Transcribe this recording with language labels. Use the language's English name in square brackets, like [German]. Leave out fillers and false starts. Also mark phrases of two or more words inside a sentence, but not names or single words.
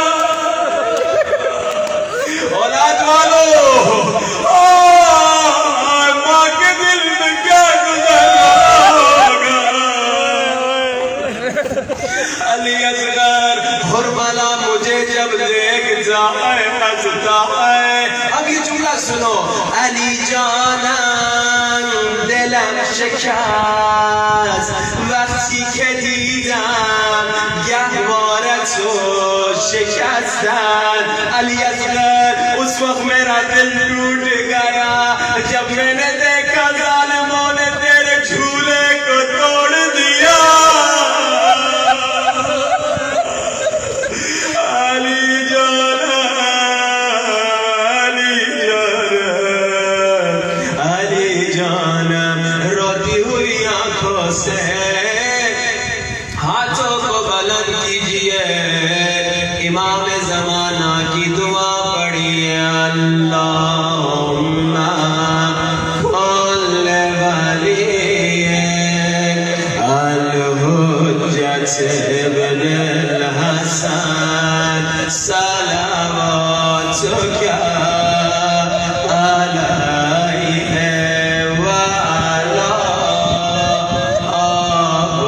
[Urdu] اولاد والو ماں کے دل میں کیا گزر رہا ہوگا. علی اصغر حرملہ مجھے جب دیکھتا ہے ہنستا ہے. اب یہ جملہ سنو. [Persian] علی جانم دلم شکست وقتی که دیدم گهواره تو شکستن. [Urdu] علی اصغر اس وقت میرا دل ٹوٹ گیا جب میں نے دیکھا ظالموں نے تیرے جھولے کو توڑ دیا. [Persian] علی جانم علی جانم [Urdu] روتی ہوئی آنکھوں سے ہاتھوں کو بلند کیجئے. امام زمانہ کی دعا پڑھیے. [Arabic] اللہم کل ولیک الحجت ابن الحسن صلواتک علیہ وعلی